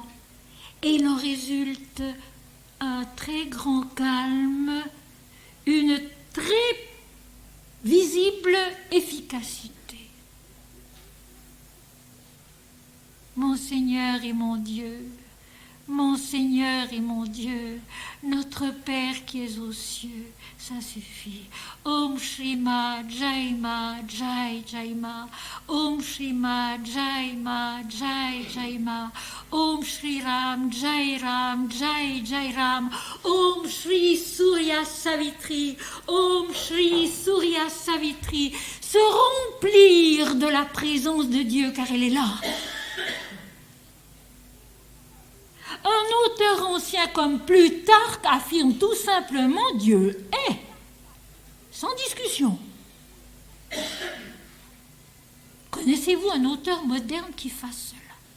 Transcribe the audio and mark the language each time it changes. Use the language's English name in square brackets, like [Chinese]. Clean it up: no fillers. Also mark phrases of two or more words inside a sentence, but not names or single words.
[French] Et il en résulte un très grand calme, une très visible efficacité. Mon Seigneur et mon Dieu, mon Seigneur et mon Dieu, notre Père qui es aux cieux, ça suffit. [Sanskrit] Om Shrima Jaima Jai Jaima, Om Shrima Jaima Jai Jaima, Om Shri Ram Jai Jai Ram, Om Shri Surya Savitri, Om Shri Surya Savitri, [French] se remplir de la présence de Dieu car elle est là. Un auteur ancien comme Plutarque affirme tout simplement Dieu est, sans discussion. Connaissez-vous un auteur moderne qui fasse cela?